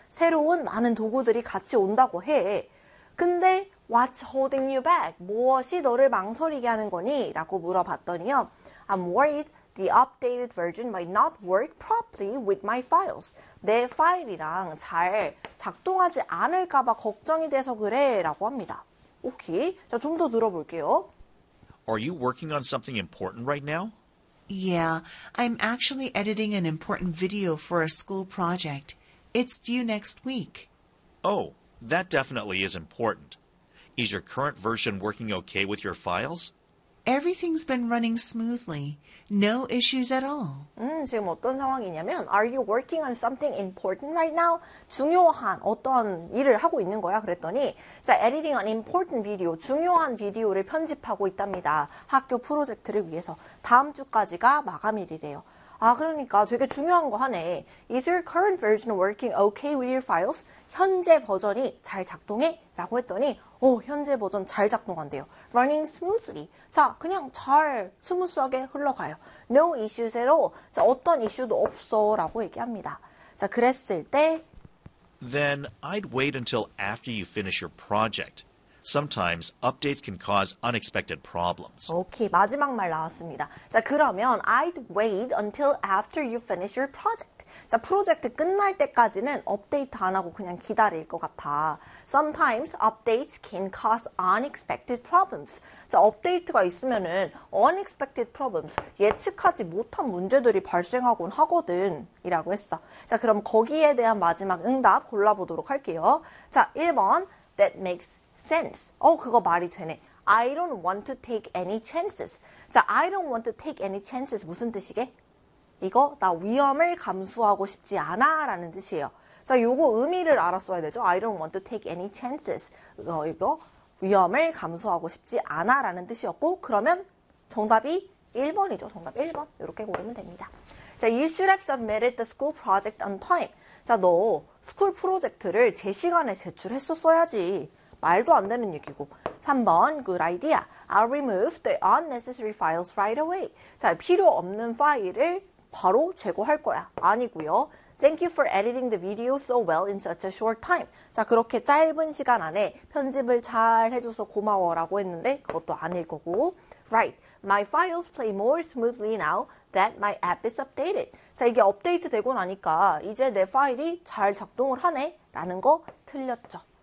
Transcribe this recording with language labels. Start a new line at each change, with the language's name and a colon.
Korean: 새로운 많은 도구들이 같이 온다고 해. 근데
English: what's holding you back?
Korean: 무엇이 너를 망설이게 하는 거니? 라고 물어봤더니요.
English: I'm worried the updated version might not work properly with my files.
Korean: 내 파일이랑 잘 작동하지 않을까 봐 걱정이 돼서 그래 라고 합니다. 오케이, 자, 좀 더 들어볼게요.
English: Are you working on something important right now? Yeah, I'm actually editing an important video for a school project. It's due next week. Oh, that definitely is important. Is your current version working okay with your files? Everything's been running smoothly. No issues at all.
Korean: 지금 어떤 상황이냐면
English: Are you working on something important right now?
Korean: 중요한 어떤 일을 하고 있는 거야? 그랬더니 자,
English: editing an important video,
Korean: 중요한 비디오를 편집하고 있답니다. 학교 프로젝트를 위해서 다음 주까지가 마감일이래요. 아, 그러니까 되게 중요한 거 하네.
English: Is your current version working okay with your files?
Korean: 현재 버전이 잘 작동해? 라고 했더니 오, 현재 버전 잘 작동한대요.
English: Running smoothly.
Korean: 자, 그냥 잘 스무스하게 흘러가요.
English: No issues at all.
Korean: 자, 어떤 이슈도 없어 라고 얘기합니다. 자, 그랬을 때
English: Then I'd wait until after you finish your project. Sometimes updates can cause unexpected problems.
Korean: 오케이, 마지막 말 나왔습니다. 자, 그러면
English: I'd wait until after you finish your project.
Korean: 자, 프로젝트 끝날 때까지는 업데이트 안 하고 그냥 기다릴 것 같아.
English: Sometimes updates can cause unexpected problems.
Korean: 자, 업데이트가 있으면은
English: unexpected problems,
Korean: 예측하지 못한 문제들이 발생하곤 하거든. 이라고 했어. 자, 그럼 거기에 대한 마지막 응답 골라보도록 할게요. 자, 1번,
English: that makes sense.
Korean: 어, 그거 말이 되네.
English: I don't want to take any chances. 자, I don't want to take any chances.
Korean: 무슨 뜻이게? 이거, 나 위험을 감수하고 싶지 않아. 라는 뜻이에요. 자, 요거 의미를 알았어야 되죠.
English: I don't want to take any chances.
Korean: 이거 위험을 감수하고 싶지 않아 라는 뜻이었고 그러면 정답이 1번이죠. 정답 1번 이렇게 고르면 됩니다.
English: 자, you should have submitted the school project on time.
Korean: 자, 너 스쿨 프로젝트를 제 시간에 제출했었어야지. 말도 안 되는 얘기고. 3번,
English: good idea. I'll remove the unnecessary files right away.
Korean: 자, 필요 없는 파일을 바로 제거할 거야. 아니고요.
English: Thank you for editing the video so well in such a short time.
Korean: 자, 그렇게 짧은 시간 안에 편집을 잘 해줘서 고마워라고 했는데 그것도 아닐 거고.
English: Right. My files play more smoothly now that my app is updated.
Korean: 자, 이게 업데이트 되고 나니까 이제 내 파일이 잘 작동을 하네 라는 거 틀렸죠.